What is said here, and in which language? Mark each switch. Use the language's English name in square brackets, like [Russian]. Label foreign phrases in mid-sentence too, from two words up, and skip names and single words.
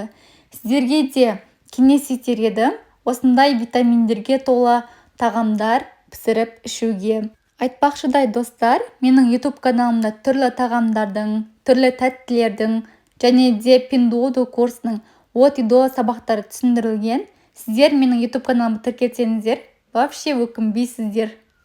[Kazakh] Сіздерге де кеңес етер едім, осындай витаминдерге толы тағамдар пісіріп ішуге. Айтпақшыдай достар, менің YouTube каналымда түрлі тағамдардың, түрлі тәттілердің және де Pinduoduo курсының [Russian] от и до [Kazakh] сабақтары түсіндірілген. Сіздер менің YouTube каналымды тіркелсеңіздер, вообще өкінбейсіздер.